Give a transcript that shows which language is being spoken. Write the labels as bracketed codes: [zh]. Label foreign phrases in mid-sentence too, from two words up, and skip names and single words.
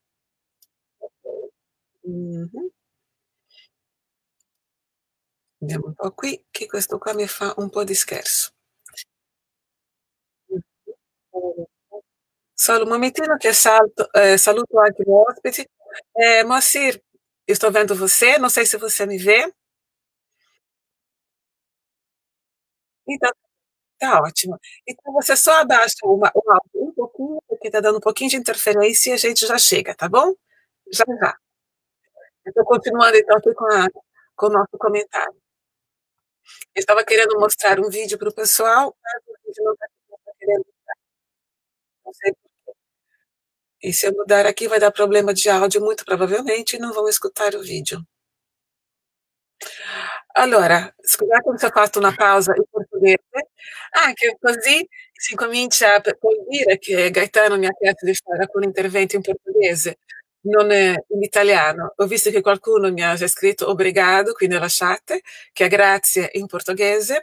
[it] Mhm. Andiamo un po' qui, che questo qua mi fa un po' di scherzo. Solo un momentino che saluto anche gli ospiti. [pt] Moacir, eu estou vendo você, não sei se você me vê. Então, tá ótimo. Então você só abaixa o áudio um pouquinho, porque tá dando um pouquinho de interferência e a gente já chega, tá bom? Já já. Eu tô continuando então aqui com o nosso comentário. Eu estava querendo mostrar um vídeo para o pessoal, mas o vídeo não tá querendo, não sei por quê. E se eu mudar aqui vai dar problema de áudio, muito provavelmente, e não vão escutar o vídeo. [it] Allora, scusate se ho fatto una pausa in portoghese, anche così si comincia puoi dire che Gaetano mi ha chiesto di fare alcuni interventi in portoghese, non in italiano. Ho visto che qualcuno mi ha già scritto obrigado qui nella chat, che è grazie in portoghese.